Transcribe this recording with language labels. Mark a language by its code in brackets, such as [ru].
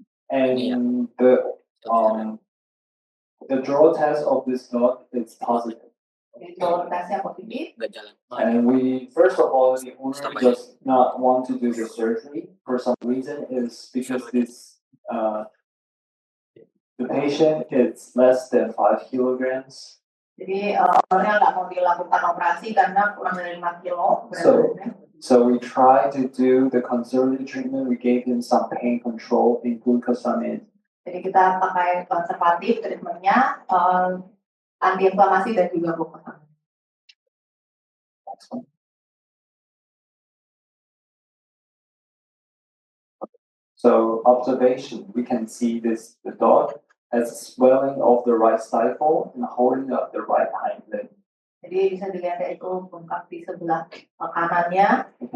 [en] And the draw test of this dog is positive. [id] Jadi kalau tesnya positif, [en] And first of all, the owner does not want to do the surgery for some reason is because the patient is less than 5 kilograms. [id] jadi orangnya nggak mau dilakukan operasi karena kurang dari 5 kilo beratnya. [en] So we tried to do the conservative treatment. We gave him some pain control, include glucosamine. [id] Jadi kita pakai konservatif treatmentnya, antiinflamasi dan juga glukosamine. [en] Next one. So observation, we can see the dog has swelling of the right stifle and holding up the right hind leg. [id] Jadi bisa dilihat itu bengkak di sebelah kanannya.